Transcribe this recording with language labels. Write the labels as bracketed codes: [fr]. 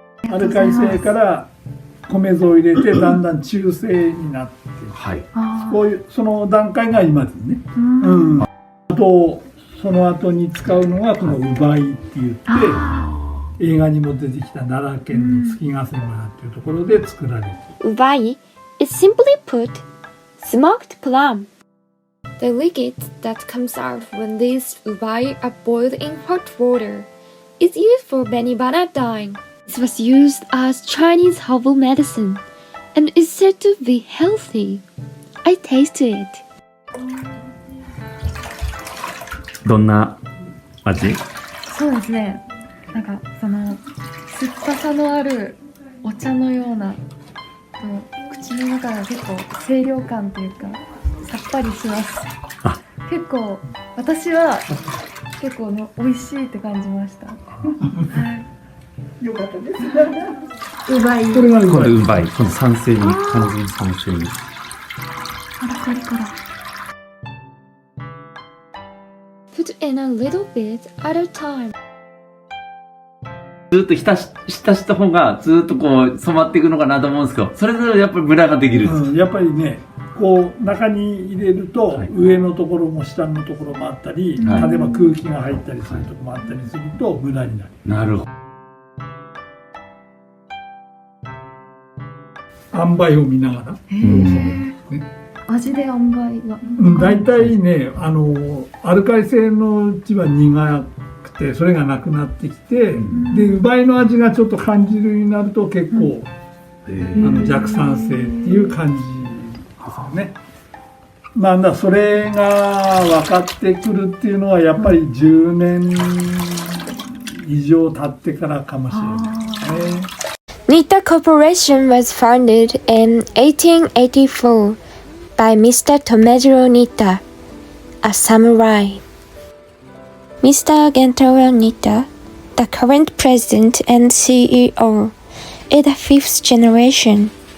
[ja] アルカリ性から米酢を入れてだんだん中性になって、こういうその段階が今ですね。あとその後に使うのがこのウバイって言って。映画にも出てきた奈良県の月ヶ瀬村っていうところで作られている。 [en] Ubai is simply put smoked plum. The liquid that comes out when these ubai are boiled in hot water is used for benibana dyeing. This was used as Chinese herbal medicine and is said to be healthy. I tasted it. [ja] どんな味？そうですね。なんかその酸っぱさのあるお茶のような口の中が結構清涼感というかさっぱりします。結構私は結構ね美味しいって感じました。はい。よかったです。うまい。これうまい。この酸性に、完全に酸性に。カラカリカラ。 [en] Put in a little bit at a time. [ja] ずっと浸した方がずっとこう染まっていくのかなと思うんですけど、それぞれやっぱりムラができるんです。やっぱりね、こう中に入れると、上のところも下のところもあったり、例えば空気が入ったりするところもあったりするとムラになる。なるほど。塩梅を見ながら。味で塩梅が。大体ね、アルカリ性のうちは苦くて、それがなくなってきて、で、ウバイの味がちょっと感じるようになると結構、弱酸性っていう感じですよね。まあ、それが分かってくるっていうのは、やっぱり10年以上経ってからかもしれないですね。 [en] Nita Corporation was founded in 1884 by Mr. Tomejiro Nita, a samurai. Mr. Gentaro Nita, the current president and CEO, is the fifth generation.